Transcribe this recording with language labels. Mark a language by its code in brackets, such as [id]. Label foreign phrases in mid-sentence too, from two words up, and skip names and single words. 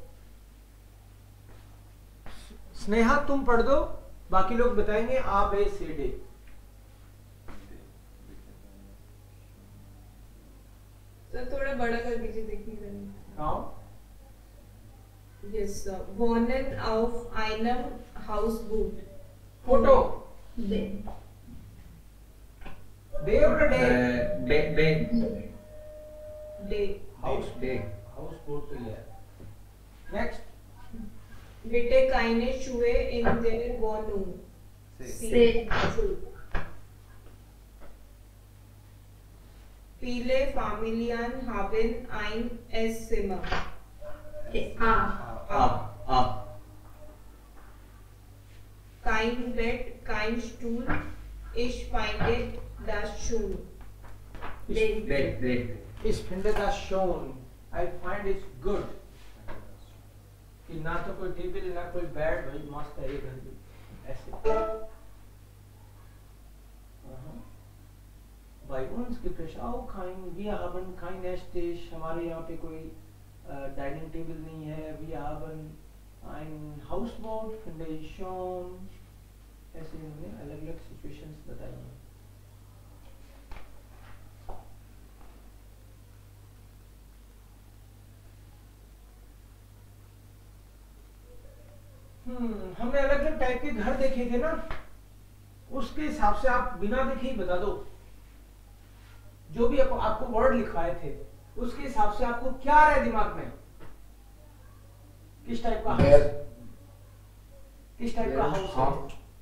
[hi] स्नेहा तुम पढ़ दो, बाकी लोग बताएंगे [de] A B C D. [hi] तो थोड़ा बड़ा कर दीजिए, देखने का नहीं। हाँ, [en] Yes, sir. [de] Wohnen auf einem Hausboot. [hi] फोटो [de] बे, डे और डे, [en] Day. [hi] हाउस [de] डे [hi] हाउस बोट तो ये है। नेक्स्ट, [de] Bitte keine Schuhe in der Wohnung. से, Viele Familien haben ein Esszimmer. आ, Kein Bett, kein Stuhl. Ich finde das schön. [hi] बेड [de] ich finde das schön, [en] I find it's good, [hi] कि ना तो कोई टेबल ना कोई बेड, भाई मस्त है ये घर भी ऐसे। [de] Bei uns gibt es auch wir haben kein Esstisch, [hi] हमारे यहाँ पे कोई डाइनिंग टेबल नहीं है। [de] Wir haben ein Hausboot, finde ich schon, [hi] ऐसे इन्होंने अलग अलग सिचुएशंस बताई हैं। हमने अलग अलग टाइप के घर देखे थे ना, उसके हिसाब से आप बिना देखे ही बता दो, जो भी आपको वर्ड लिखवाए थे उसके हिसाब से आपको क्या आ रहा है दिमाग में, किस टाइप का हाउस, किस टाइप का हाउस है?